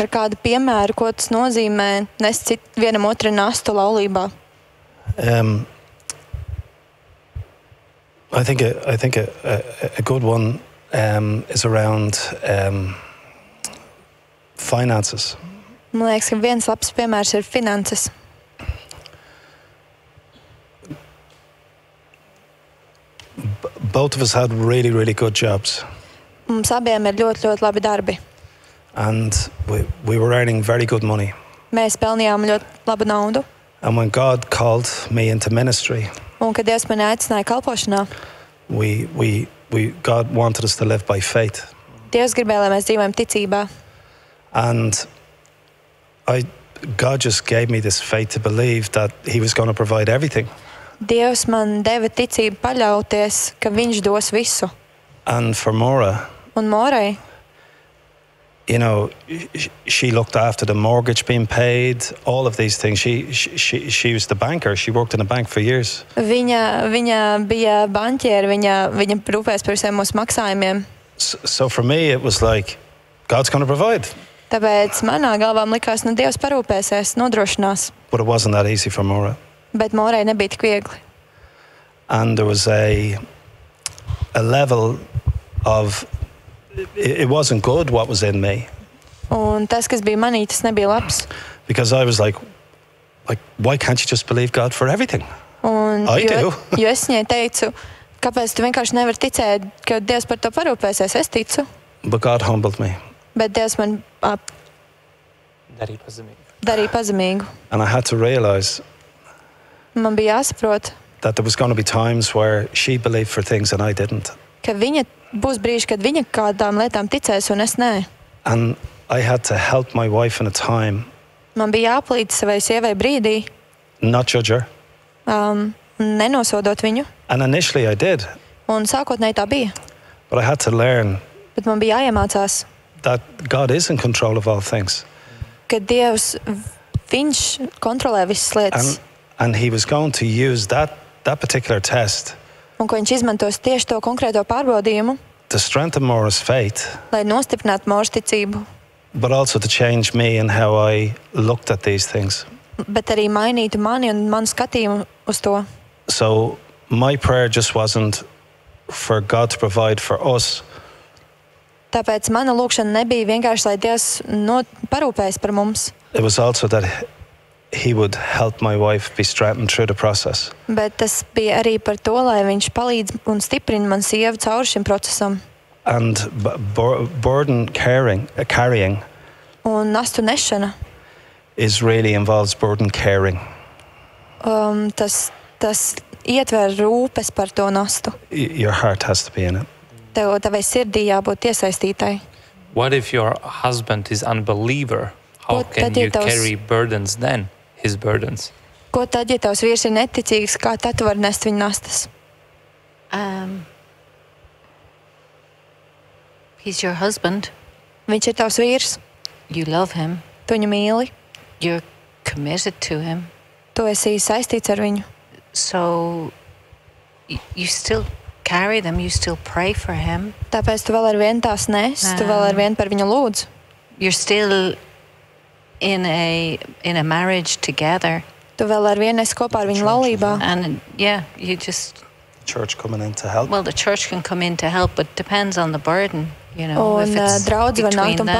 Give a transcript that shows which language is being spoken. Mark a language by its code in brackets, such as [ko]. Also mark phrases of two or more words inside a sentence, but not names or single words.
[lv] ar kādu piemēru, ko tas nozīmē nest vienam otru nastu laulībā? [en] I think a good one is around finances. [lv] Man liekas, ka viens labs piemērs ir finanses. [en] Both of us had really, really good jobs. [lv] Mums abiem ir ļoti, ļoti labi darbi. [en] And we were earning very good money. [lv] Mēs pelnījām ļoti labu naudu. [en] And when God called me into ministry, [lv] Un, kad Dievs mani aicināja kalpošanā, [en] God wanted us to live by faith. [lv] Dievs gribēja, lai mēs dzīvojam ticībā. [en] And God just gave me this faith to believe that He was going to provide everything. [lv] Dievs man deva ticību paļauties, ka Viņš dos visu. [en] And for Maura, [lv] Un Morai [en] you know, she looked after the mortgage being paid, all of these things. She was the banker. She worked in a bank for years. [lv] Viņa bija banķiere, viņa rūpēs par visiem mūsu maksājumiem. [en] So for me, it was like, God's going to provide. [lv] Tāpēc manā galvā likās, nu Dievs parūpēsies, nodrošinās. [en] But it wasn't that easy for Maura. [lv] Bet Morai nebija tik viegli. [en] And there was a level of, it wasn't good what was in me. [lv] Un tas, kas bija manī, tas nebija labs. [en] Because I was like, why can't you just believe God for everything? I do. [lv] Jo es viņai teicu, kāpēc tu vienkārši nevari ticēt, ka Dievs par to parūpēsies? Es ticu. [en] But God humbled me. [lv] Bet Dievs man darīja pazemīgu. [en] And I had to realize [lv] Man bija jāsaprot, [en] that there was going to be times where she believed for things and I didn't. [lv] ka būs brīži, kad viņa kādām lietām ticēs un es nē. [en] And I had to help my wife in a time. [lv] Man bija jāpalīdz savai sievai brīdī, [en] Not judge her. [lv] nenosodot viņu. [en] And initially I did. [lv] Un sākotnēji tā bija. [en] But I had to learn [lv] Bet man bija jāiemācās, [en] that God is in control of all things. [lv] ka Dievs, viņš kontrolē visas lietas. [en] And he was going to use that particular test [lv] Un ka viņš izmantos tieši to konkrēto pārbaudījumu, [en] to strengthen Maura's faith, [lv] lai nostiprinātu Mauras ticību, [en] but also to change me and how I looked at these things. [lv] bet arī mainītu mani un manu skatījumu uz to. [en] So my prayer just wasn't for God to provide for us, [lv] Tāpēc mana lūkšana nebija vienkārši, lai Dievs parūpējas par mums, [en] it was also that he would help my wife be strengthened through the process. [lv] bet tas bija arī par to, lai viņš palīdz un stiprina man sievu cauri šim procesam. [en] And burden carrying [lv] Un nastu nešana, [en] really involves burden caring. [lv] tas ietver rūpes par to nastu. [en] Your heart has to be in it. [lv] Tavai sirdī jābūt iesaistītai. [en] What if your husband is unbeliever? How [lv] Ko [en] can [lv] tad, ja [en] you carry burdens then? His burdens. [lv] Ko tad, ja tavs vīrs ir neticīgs, kā tad tu vari nest viņa nastas? [en] He's your husband. [lv] Viņš ir tavs vīrs, [en] You love him. [lv] tu viņu mīli, [en] You're committed to him. [lv] tu esi saistīts ar viņu. [en] So you still carry them. You still pray for him. [lv] Tāpēc tu vēl ar vienu tās nes, tu vēl ar vienu par viņu lūdz. [en] You're still in a marriage together. [lv] Tu vēl ar vienu esi kopā ar viņu laulībā. [en] And yeah, you just, Church coming in to help. well, the church can come in to help, but depends on the burden, you know. [lv] Un [en] if it's [lv] draudz var nākt [en] between [lv] un [en] them.